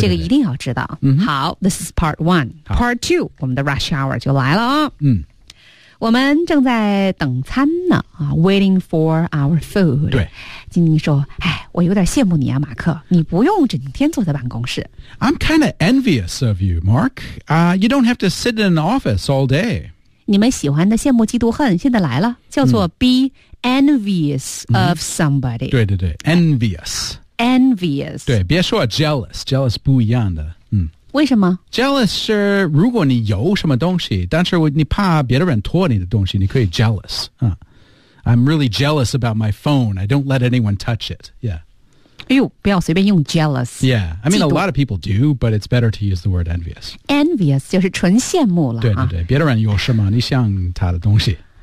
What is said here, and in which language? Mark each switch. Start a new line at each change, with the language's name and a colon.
Chinese: 这个一定要知道、 mm-hmm.
English: 好 this is part one. Part two,
Chinese: 我们的
English: rush hour
Chinese: 就来了、嗯、我们正在等餐呢
English: waiting for our food.
Chinese: 对晶晶说哎，我有点羡慕你啊马克你不用整天坐在办公室
English: I'm kind of envious of you, Mark、You don't have to sit in an office all day
Chinese: 你们喜欢的羡慕嫉妒恨现在来了叫做 be envious、mm. of somebody、 mm. 对对对 envious
English: envious
Chinese: 对别说 jealous jealous 不一样的、嗯、为什么 jealous 是如果你有什么东西但是你怕别的人偷你的东西你可以 jealous、嗯
English: I'm really jealous about my phone. I don't let anyone touch it. Yeah.
Chinese: 哎呦，不要随便用 jealous.
English: Yeah. I mean, a lot of people do, but it's better to use the word envious.
Chinese: Envious 就是纯羡慕了。对对对，别的人有什么你想他的东西。